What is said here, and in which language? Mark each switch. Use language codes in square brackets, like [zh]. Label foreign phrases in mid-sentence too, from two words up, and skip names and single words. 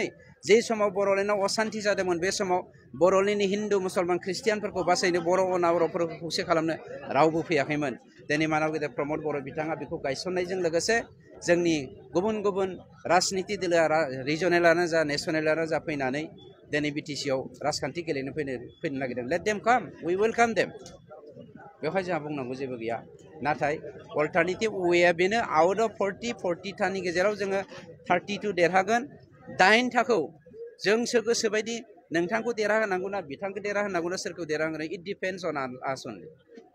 [brx] जे समाव बर'लेण्डआव असान्ति जादोंमोन बे समाव बर'लेण्डनि हिन्दु, मुसलमान, ख्रिस्टियानफोरखौ बासायनो, बर' अनाबर'फोरखौ खौसे खालामनो रावबो फैयाखैमोन। दिनै मानब गेदेर प्रमद बर' बिथाङा बेखौ गायसननायजों लोगोसे जोंनि गुबुन गुबुन राजनिति दोलोआ रिजनेलानो जा नेसनेलानो जा फैनानै दिनै बिटिसिआव राजखान्थि गेलेनो फैनो नागिरदों। [en] let them come, we welcome them. [brx] बेवहाय जोंहा बुंनांगौ जेबो गैया। नाथाय अल्टारनेटिभ वेया बेनो, [en] out of [brx] 40-40थानि गेजेराव जोङो 32 देरहागोन। 8 थाखोआव जोंसो गोसोबायदि नोंथांखौ देरहाहोनांगौ ना बिथांखौ देरहाहोनांगौ ना सोरखौ देरहाहोनांगौ, [en] it depends on us only.